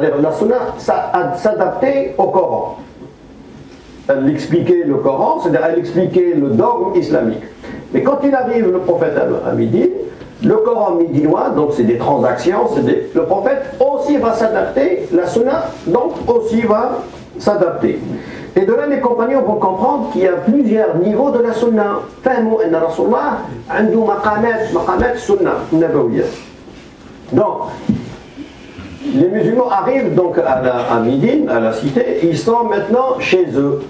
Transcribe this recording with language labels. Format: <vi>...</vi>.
<fr>C'est-à-dire la sunna s'adaptait au Coran. Elle expliquait le Coran, c'est-à-dire elle expliquait le dogme islamique. Mais quand il arrive, le prophète à Médine, le Coran médinois, donc c'est des transactions, le prophète aussi va s'adapter, la sunna donc aussi va s'adapter. Et de là, les compagnons vont comprendre qu'il y a plusieurs niveaux de la sunna.</fr> <ar>فهموا أن رسول الله عنده مقامات sunna nabawiyya.</ar> <fr>Donc, les musulmans arrivent donc à Médine, à la cité, ils sont maintenant chez eux.</fr>